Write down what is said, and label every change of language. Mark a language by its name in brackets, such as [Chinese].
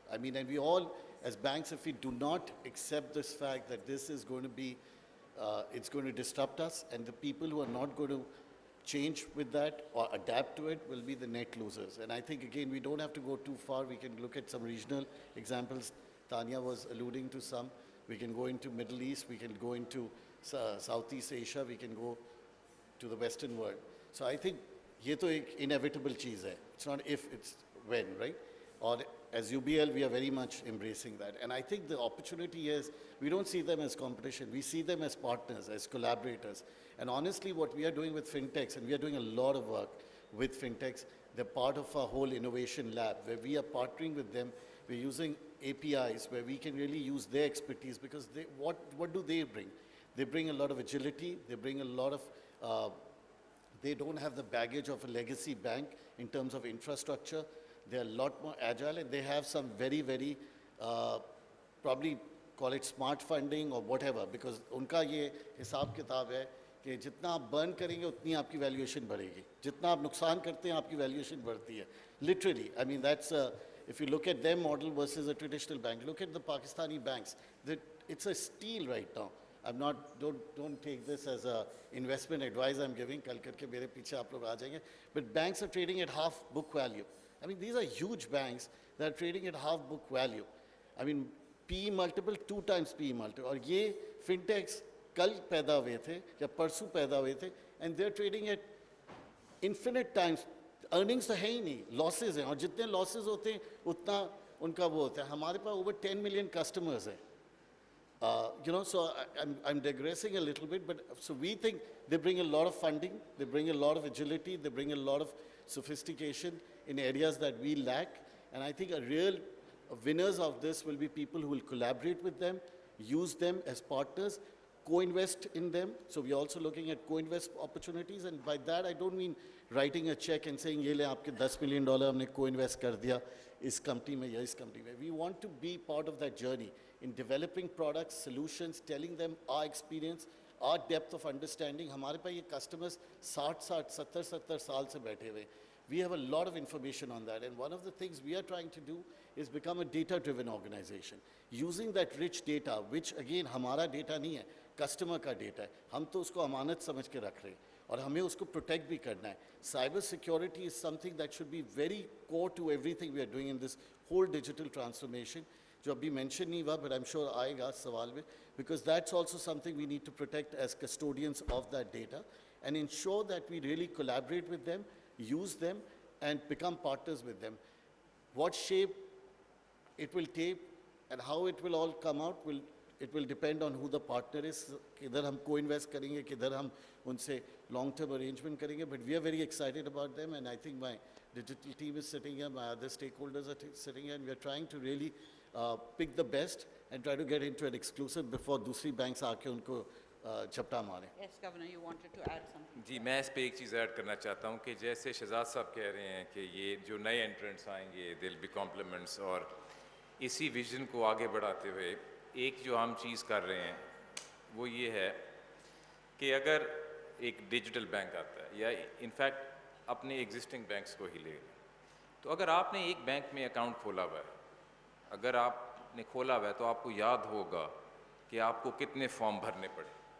[English] I mean, and we all, as banks, if we do not accept this fact that this is going to be, it's going to disrupt us, and the people who are not going to change with that or adapt to it will be the net losers. And I think, again, we don't have to go too far. We can look at some regional examples. Tania was alluding to some. We can go into Middle East. We can go into Southeast Asia. We can go to the Western world. So I think [Hindi] ये तो एक inevitable चीज़ है. [English] It's not if, it's when, right? Or as UBL, we are very much embracing that. And I think the opportunity is, we don't see them as competition. We see them as partners, as collaborators. And honestly, what we are doing with fintechs, and we are doing a lot of work with fintechs, they're part of our whole innovation lab, where we are partnering with them. We're using APIs where we can really use their expertise, because they, what do they bring? They bring a lot of agility. They bring a lot of, they don't have the baggage of a legacy bank in terms of infrastructure. They're a lot more agile, and they have some very, very, probably call it smart funding or whatever, because [Hindi] उनका ये हिसाब किताब है कि जितना आप burn करेंगे उतनी आपकी वैल्यूएशन बढ़ेगी, जितना आप नुकसान करते हैं आपकी वैल्यूएशन बढ़ती है. [English] Literally, I mean that's if you look at their model versus a traditional bank, look at the Pakistani banks. It's a steal right now. I'm not, don't take this as a investment advice I'm giving. [Hindi] कल करके मेरे पीछे आप लोग आ जाएंगे. [English] But banks are trading at half book value. I mean, these are huge banks that are trading at half book value. I mean, PE multiple, 2 times PE multiple. [Hindi] और ये fintechs कल पैदा हुए थे या परसों पैदा हुए थे, [English] and they're trading at infinite times. [Hindi] Earnings तो है ही नहीं, losses हैं, और जितने losses होते हैं उतना उनका वो होता है. हमारे पास over 10 million customers हैं. [English] So I'm digressing a little bit, but so we think they bring a lot of funding, they bring a lot of agility, they bring a lot of sophistication in areas that we lack. And I think a real winners of this will be people who will collaborate with them, use them as partners, co-invest in them. So we're also looking at co-invest opportunities. And by that, I don't mean writing a check and saying, [Hindi] ये ले आपके $10 million हमने co-invest कर दिया इस company में [English] या इस company में. We want to be part of that journey in developing products, solutions, telling them our experience, our depth of understanding. [Hindi] हमारे पास ये customers 60-70 साल से बैठे हुए. [English] We have a lot of information on that, and one of the things we are trying to do is become a data-driven organization. Using that rich data, which again [Hindi] हमारा data नहीं है, customer का data है. हम तो उसको अमानत समझ के रख रहे हैं, और हमें उसको protect भी करना है. [English] Cyber security is something that should be very core to everything we are doing in this whole digital transformation. [Hindi] जो अभी mention नहीं हुआ, [English] but I'm sure [Hindi] आएगा सवाल में, [English] because that's also something we need to protect as custodians of that data and ensure that we really collaborate with them, use them, and become partners with them. What shape it will take and how it will all come out it will depend on who the partner is. [Hindi] किधर हम co-invest करेंगे, किधर हम उनसे long-term arrangement करेंगे. [English] But we are very excited about them, and I think my digital team is sitting here, my other stakeholders are sitting here, and we are trying to really pick the best and try to get into an exclusive before [Hindi] दूसरी banks आके उनको झपटा मारे. [English] Yes, Governor, you wanted to add something. [Hindi] जी, मैं इस पे एक चीज़ add करना चाहता हूँ कि जैसे शहजाद साहब कह रहे हैं कि ये जो नए एंट्रेंट्स आएंगे दिल बी कॉम्प्लीमेंट्स, और इसी विजन को आगे बढ़ाते हुए एक जो हम चीज़ कर रहे हैं वो ये है कि अगर एक डिजिटल बैंक आता है या इनफैक्ट अपने एग्जिस्टिंग बैंक्स को ही ले लें, तो अगर आपने एक बैंक में अकाउंट खोला हुआ है, अगर आपने खोला हुआ है तो आपको याद होगा कि आपको कितने फॉर्म भरने पड़े.